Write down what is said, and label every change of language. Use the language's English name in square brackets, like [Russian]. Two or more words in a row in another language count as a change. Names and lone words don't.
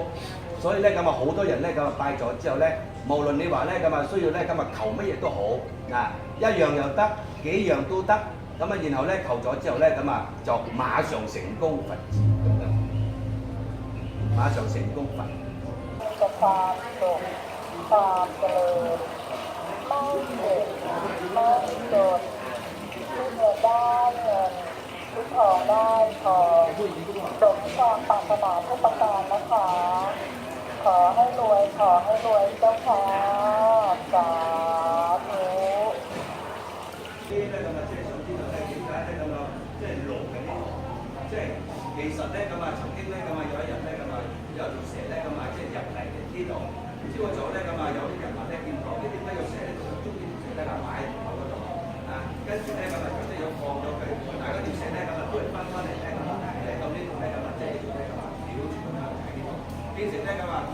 [Cantonese] 所以咧咁啊好多人咧咁啊拜咗之後咧，無論你話咧咁啊需要咧咁啊求乜嘢都好嗱，一樣又得，幾樣都得，咁啊然後咧求咗之後咧咁啊就馬上成功佛子咁樣，馬上成功佛。 [Thai] จะความสุขความเจริญไม่เจ็บไม่จนที่เงินได้เงินที่ทองได้ทองสมความปรารถนาทุกประการนะคะ ขอให้รวยเจ้าค่ะสาธุ [Cantonese] 其實咧咁啊，曾經咧咁啊，有一日咧咁啊，有一條蛇咧咁啊，即係入嚟呢度，之後咗咧咁啊，有啲人話咧見到呢點解有蛇咧就中意條蛇咧擺喺頭嗰度啊，跟住咧咁啊，即係有放咗佢，但係嗰條蛇咧咁啊，都係翻嚟咧咁啊，嚟到呢度咧咁啊，即係呢度咧咁啊，繞住咁樣喺呢度，變成咧咁啊。